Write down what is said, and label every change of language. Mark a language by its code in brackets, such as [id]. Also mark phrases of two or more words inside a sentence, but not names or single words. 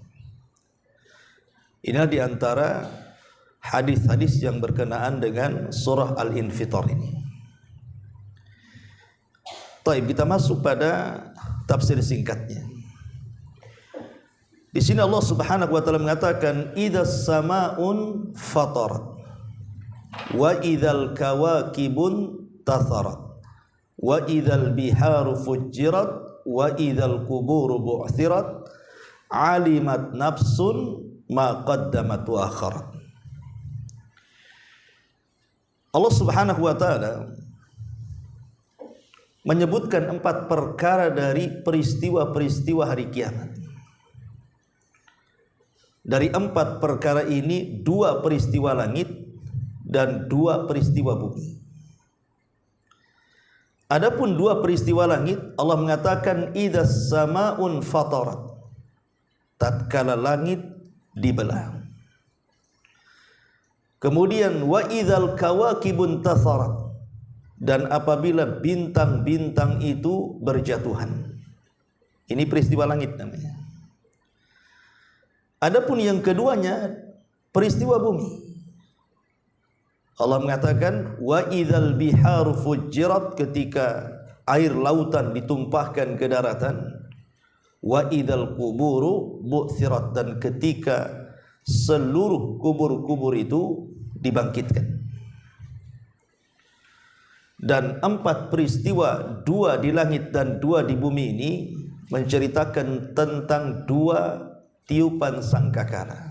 [id] Ini diantara hadis-hadis yang berkenaan dengan surah al-infitar ini. Baik, kita masuk pada tafsir singkatnya. Di sini [ar] الله سبحانه وتعالى mengatakan إذا السماء انفطرت وإذا الكواكب انتثرت وإذا البحار فجرت وإذا القبور بعثرت علمت نفس ما قدمت وأخرت. الله سبحانه وتعالى [id] menyebutkan 4 perkara dari peristiwa-peristiwa hari kiamat. Dari 4 perkara ini 2 peristiwa langit dan 2 peristiwa bumi. Adapun 2 peristiwa langit, Allah mengatakan [ar] إذا السماء انفطرت, [id] tatkala langit dibelah. [ar] Kemudian وإذا الكواكب انتثرت, [id] dan apabila bintang-bintang itu berjatuhan. Ini peristiwa langit namanya. Adapun yang keduanya peristiwa bumi. [ar] Allah mengatakan وإذا البحار فجرت, [id] ketika air lautan ditumpahkan ke daratan. [ar] وإذا القبور بعثرت, [id] dan ketika seluruh kubur-kubur itu dibangkitkan. Dan 4 peristiwa, 2 di langit dan 2 di bumi ini menceritakan tentang 2 tiupan sangkakala.